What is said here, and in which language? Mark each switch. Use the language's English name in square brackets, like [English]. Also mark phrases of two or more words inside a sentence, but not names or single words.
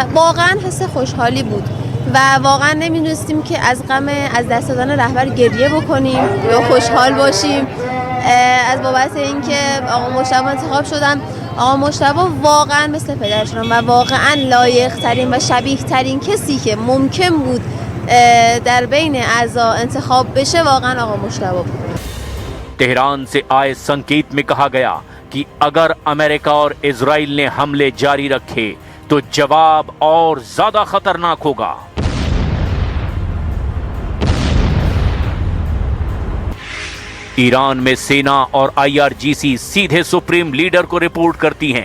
[Persian] واقعا حس خوشحالی بود و واقعا نمی‌دونستیم که از غم از دست دادن رهبر گریه بکنیم یا خوشحال باشیم. از بابت اینکه آقا مجتبی انتخاب شدن. آقا مجتبی واقعا مثل پدرشون و واقعا لایق ترین و شبیه ترین کسی که ممکن بود در بین اعضا انتخاب بشه واقعا آقا مجتبی بود. [Hindi] तेहरान से आए संकेत में कहा गया कि अगर अमेरिका और इजराइल ने हमले जारी रखे तो जवाब और ज्यादा खतरनाक होगा। ईरान में सेना और आईआरजीसी सीधे [English] supreme leader [Hindi] को रिपोर्ट करती हैं।